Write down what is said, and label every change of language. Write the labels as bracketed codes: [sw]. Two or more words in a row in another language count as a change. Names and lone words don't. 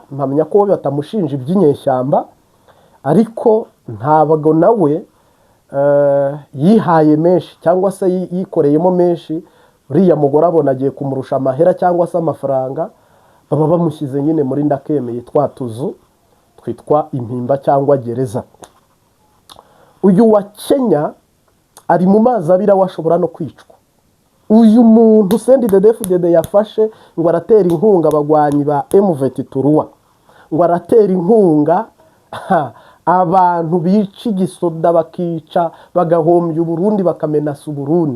[rw] Mpamya ko we batamushinja iby'inyeshyamba, ariko ntabwo nawe yihaye menshi cyangwa se yikoreyemo menshi. Uriya mugore abona agiye kumurusha amahera cyangwa se amafaranga, baba bamushyize nyine muri ndakemeye twa tuzu twitwa impimba cyangwa gereza. Uyu wa Kenya ari mu mazi abira, washobora no kwicwa. Uyu muntu CNDD-FDD yafashe ngo aratera inkunga abagwanyi ba M23, ngo aratera inkunga abantu bica igisoda, bakica bagahombya Uburundi, bakamenasa Uburundi.